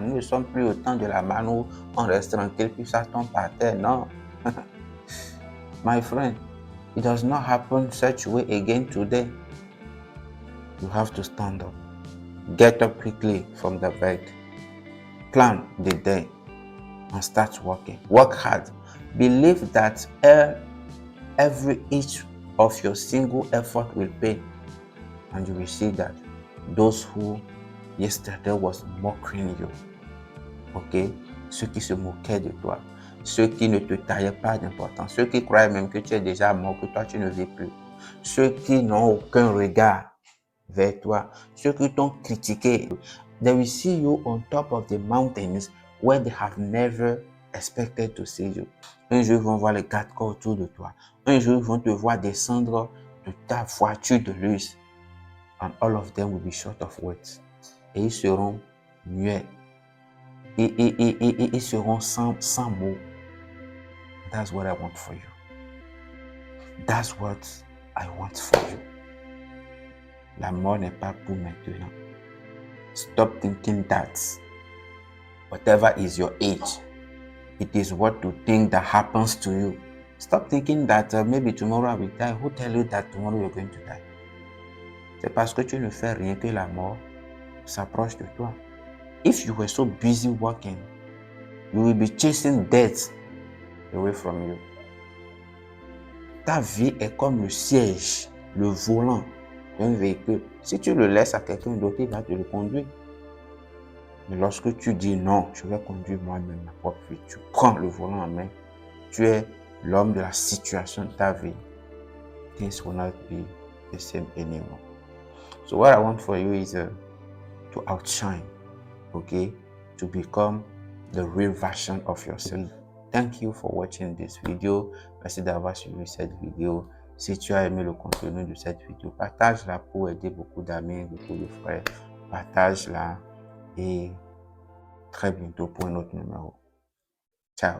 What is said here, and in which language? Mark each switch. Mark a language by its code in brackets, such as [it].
[fr] Nous ne sommes plus au temps de la manne où on reste tranquille puis ça tombe par terre. Non. [en] My friend, it does not happen such way again today. You have to stand up. Get up quickly from the bed. Plan the day and start working. Work hard. Believe that every inch of your single effort will pay. And you will see that those who yesterday was mocking you, okay, [fr] ceux qui se moquaient de toi, ceux qui ne te taillaient pas d'importance, ceux qui croyaient même que tu es déjà mort, que toi tu ne vis plus, ceux qui n'ont aucun regard vers toi, ceux qui t'ont critiqué, [en] they will see you on top of the mountains where they have never expected to see you. [fr] Un jour, ils vont voir les quatre corps autour de toi. Un jour, ils vont te voir descendre de ta voiture de luxe. [en] And all of them will be short of words. [fr] Et ils seront muets. Ils seront sans mots. [en] That's what I want for you. That's what I want for you. [fr] La mort n'est pas pour maintenant. [en] Stop thinking that whatever is your age, it is what you think that happens to you. Stop thinking that maybe tomorrow I will die. Who tell you that tomorrow you're going to die? [fr] C'est parce que tu ne fais rien que la mort s'approche de toi. [en] If you were so busy working, you will be chasing death away from you. [fr] Ta vie est comme le siège, le volant d'un véhicule. Si tu le laisses à quelqu'un d'autre, il va te le conduire. Mais lorsque tu dis non, je vais conduire moi-même ma propre vie, tu prends le volant en main, tu es l'homme de la situation de ta vie. [en] Things will not be the same anymore. So what I want for you is to outshine, okay? To become the real version of yourself. Thank you for watching this vidéo. [fr] Merci d'avoir suivi cette vidéo. Si tu as aimé le contenu de cette vidéo, partage-la pour aider beaucoup d'amis, beaucoup de frères. Partage-la et très bientôt pour un autre numéro. Ciao.